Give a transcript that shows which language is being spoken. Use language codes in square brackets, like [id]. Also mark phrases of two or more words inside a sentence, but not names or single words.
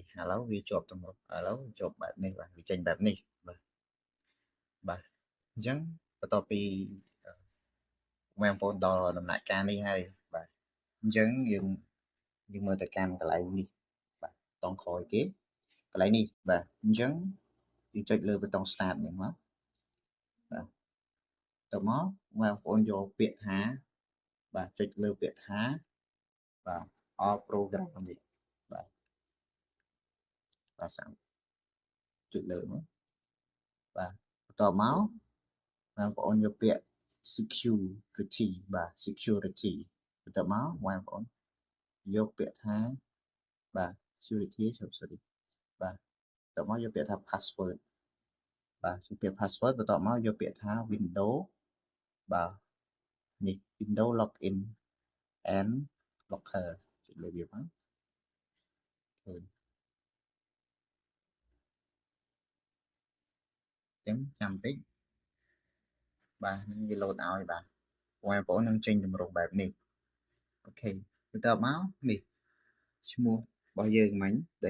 [km] ឡូវវាជាប់ទំរឹបឥឡូវជាប់បែបនេះបាទវាចេញបែបនេះបាទអញ្ចឹងបន្ទាប់ពីបងប្អូនដល់ដំណាក់កាលនេះហើយបាទអញ្ចឹងយើងមើលទៅកាន់កន្លែងនេះបាទតង់ក្រោយគេកន្លែងនេះបាទអញ្ចឹងយើងចុចលើប៊ូតុង start នេះមកបាទទៅមកបងប្អូនយកពាក្យថាបាទចុចលើពាក្យថាបាទ [en] all program [km] នេះ បាទសាំចុចលើមកបាទបន្តមកបងប្អូនយកពាក្យ security បាទ security បន្តមកបងប្អូនយកពាក្យថាបាទ [en] security sorry [km] បាទបន្តមកយកពាក្យថា password បាទពាក្យ password បន្តមកយកពាក្យថា window បាទនេះ [en] window login and locker [km] ចុចលើវាមកឃើញ អញ្ចឹងចាំបន្តិចបាទនឹងវា load ឲ្យបាទបងប្អូននឹងចេញតម្រងបែបនេះអូខេបន្តមកនេះឈ្មោះរបស់យើងមិញដែល